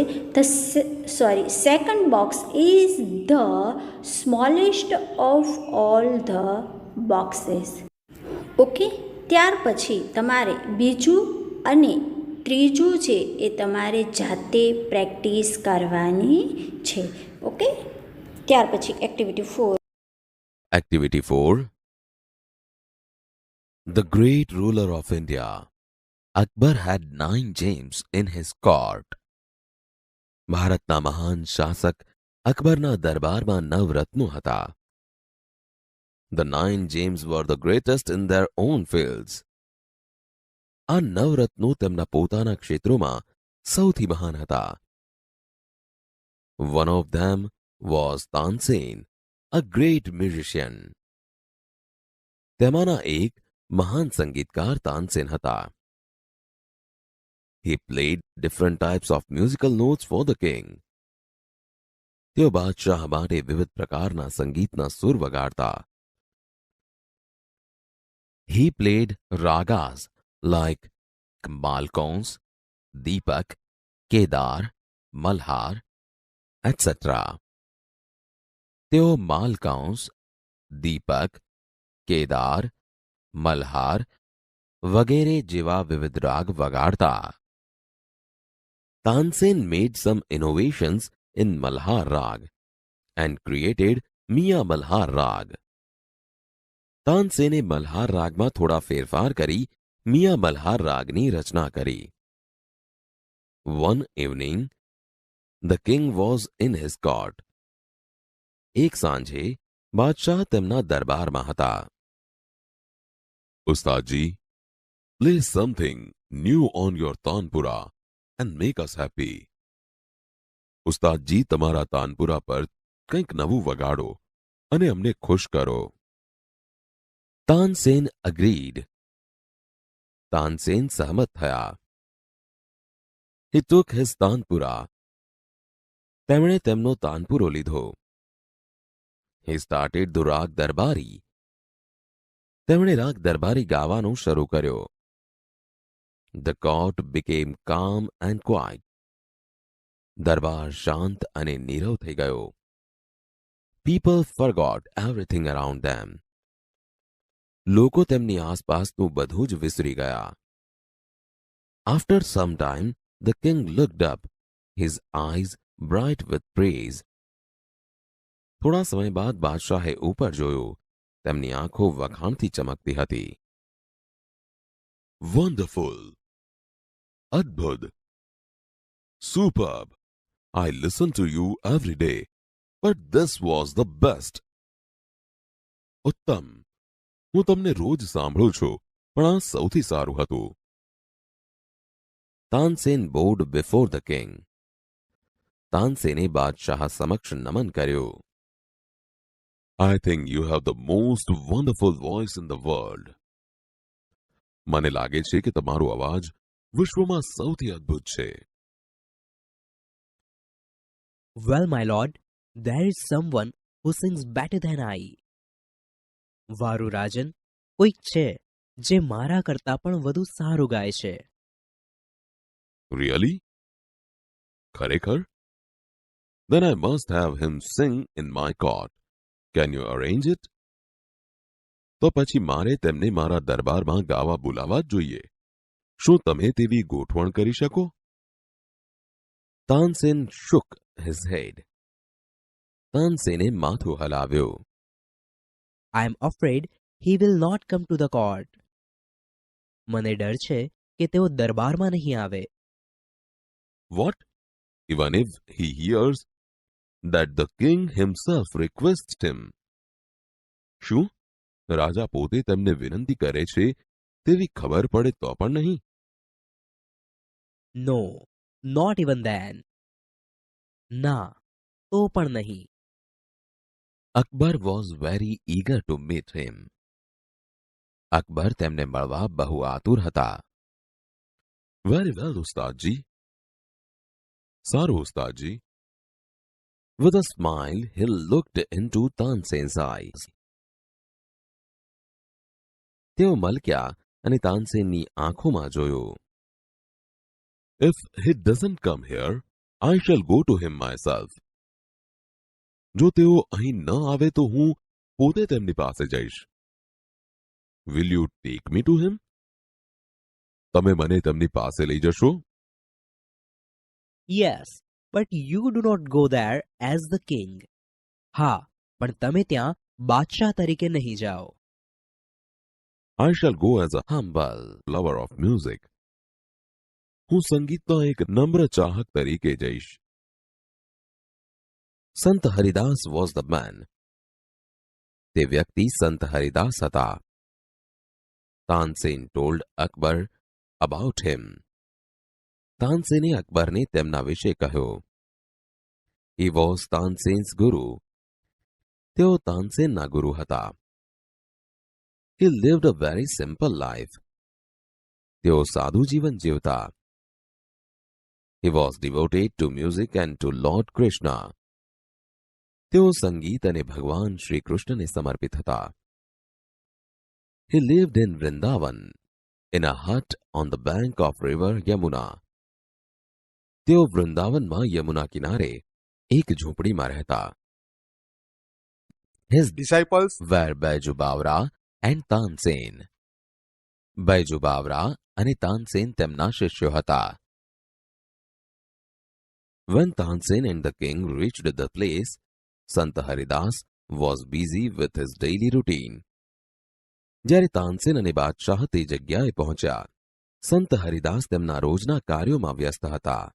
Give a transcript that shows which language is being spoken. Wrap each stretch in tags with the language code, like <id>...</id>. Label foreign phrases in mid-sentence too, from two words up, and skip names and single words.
<en>Second box is the smallest of all the boxes.</en> <gu>ઓકે, ત્યાર પછી તમારે બીજું અને ત્રીજું છે એ તમારે જાતે પ્રેક્ટિસ કરવાની છે. ઓકે, ત્યાર પછી એક્ટિવિટી 4.</gu> <en>Activity 4. The great ruler of India, Akbar had 9 gems in his court.</en> <gu>ભારતના મહાન શાસક અકબરના દરબારમાં 9 રત્નો હતા.</gu> <en>The 9 gems were the greatest in their own fields.</en> <gu>આ 9 રત્નો તેમના પોતાના ક્ષેત્રોમાં સૌથી મહાન હતા.</gu> <en>One of them was Tansen, a great musician.</en> <gu>તેમાંના એક મહાન સંગીતકાર તાનસેન હતા.</gu> <en>He played different types of musical notes for the king.</en> <gu>તેઓ બાદશાહ માટે વિવિધ પ્રકારના સંગીતના સુર વગાડતા.</gu> <en>He played ragas like Malkauns, Deepak, Kedar, Malhar, etc.</en> <gu>તેઓ માલકાંસ, દીપક, કેદાર, મલ્હાર વગેરે જેવા વિવિધ રાગ વગાડતા.</gu> <en>Tansen made some innovations in Malhar Rag and created Mia Malhar Rag.</en> <gu>તાનસેને મલ્હાર રાગમાં થોડા ફેરફાર કરી મિયા મલ્હાર રાગની રચના કરી.</gu> <en>One evening, the king was in his court.</en> <gu>એક સાંજે બાદશાહ તેમના દરબારમાં હતા.</gu> <en>ઉસ્તાદજી, play something new on your તાનપુરા and make us happy.</en> <gu>ઉસ્તાદજી, તમારા તાનપુરા પર કંઈક નવું વગાડો અને અમને ખુશ કરો. તાનસેન agreed. તાનસેન સહમત થયા.</gu> <en>He took his તાનપુરા.</en> <gu>તેમણે તેમનો તાનપુરો લીધો.</gu> <en>He started the રાગ દરબારી.</en> <gu>તેમણે રાગ દરબારી ગાવાનું શરૂ કર્યો.</gu> <en>The court became calm and quiet.</en> <gu>દરબાર શાંત અને નીરવ થઈ ગયો.</gu> <en>People forgot everything around them.</en> <gu>લોકો તેમની આસપાસનું બધું જ વિસરી ગયા.</gu> <en>After some time, the king looked up, his eyes bright with praise.</en> <gu>થોડા સમય બાદ બાદશાહે ઉપર જોયું. તેમની આંખો વખાણથી ચમકતી હતી.</gu> <en>Wonderful!</en> <gu>અદ્ભુત! Superb!</gu> <en>I listen to you every day, but this was the best.</en> <gu>ઉત્તમ! હું તમને રોજ સાંભળું છું, પણ આ સૌથી સારું હતું.</gu> <en>તાનસેન bowed before the king.</en> <gu>તાનસેને બાદશાહ સમક્ષ નમન કર્યું.</gu> <en>I think you have the most wonderful voice in the world.</en> <gu>મને લાગે છે કે તમારો અવાજ વિશ્વમાં સૌથી અદ્ભુત છે.</gu> <en>Well, my lord, there is someone who sings better than I.</en> <gu>વારુ રાજન, કોઈક છે જે મારા કરતા પણ વધુ સારું ગાય છે.</gu> <en>Really? ખરેખર? Then I must have him sing in my court. Can you arrange it?</en> <gu>તો પછી મારે તેમને મારા દરબારમાં ગાવા બોલાવવા જ જોઈએ. શું તમે તેવી ગોઠવણ કરી શકો? તાનસેન</gu> <en>shook his head.</en> <gu>તાનસેને માથું હલાવ્યું.</gu> <en>I am afraid he will not come to the court.</en> <gu>મને ડર છે કે તેઓ દરબારમાં નહીં આવે.</gu> <en>What? Even if he hears that the king himself requests him?</en> <gu>શું રાજા પોતે તેમને વિનંતી કરે છે તેવી ખબર પડે તો પણ નહીં?</gu> <en>No, not even then.</en> <gu>ના, તો પણ નહીં.</gu> <en>Akbar was very eager to meet him.</en> <gu>અકબર તેમને મળવા બહુ આતુર હતા.</gu> <en>Very well,</en> <gu>ઉસ્તાદજી. સારું, ઉસ્તાદજી.</gu> <en>With a smile, he looked into તાનસેન's eyes.</en> <gu>તેઓ મલક્યા અને તાનસેનની આંખોમાં જોયું.</gu> <en>If he doesn't come here, I shall go to him myself.</en> <gu>જો તેઓ અહીં ન આવે તો હું પોતે તેમની પાસે જઈશ.</gu> <en>Will you take me to him?</en> <gu>તમે મને તેમની પાસે લઈ જશો?</gu> <en>Yes, but you do not go there as the king.</en> <gu>હા, પણ તમે ત્યાં બાદશાહ તરીકે નહીં જાઓ.</gu> <en>I shall go as a humble lover of music.</en> <gu>હું સંગીતનો એક નમ્ર ચાહક તરીકે જઈશ.</gu> <en>સંત હરિદાસ was the man.</en> <gu>તે વ્યક્તિ સંત હરિદાસ હતા.</gu> <en>તાનસેન told Akbar about him.</en> <gu>તાનસેને અકબરને તેમના વિશે કહ્યું.</gu> <en>He was તાનસેન's guru.</en> <gu>તેઓ તાનસેનના ગુરુ હતા.</gu> <en>He lived a very simple life.</en> <gu>તેઓ સાદું જીવન જીવતા.</gu> <en>He was devoted to music and to Lord Krishna.</en> <gu>તેઓ સંગીત અને ભગવાન શ્રી કૃષ્ણને સમર્પિત હતા.</gu> <en>He lived in Vrindavan, in a hut on the bank of river Yamuna.</en> <gu>તેઓ વૃંદાવનમાં યમુના કિનારે એક ઝૂંપડીમાં રહેતા.</gu> <en>His disciples were Baiju Bawra and Tansen.</en> <gu>Baiju Bawra અને તાનસેન તેમના શિષ્યો હતા.</gu> <en>When Tansen and the king reached the place, Sant Haridas was busy with his daily routine.</en> <gu>જ્યારે તાનસેન અને બાદશાહ તે જગ્યાએ પહોંચ્યા, સંત હરિદાસ તેમના રોજના કાર્યોમાં વ્યસ્ત હતા.</gu>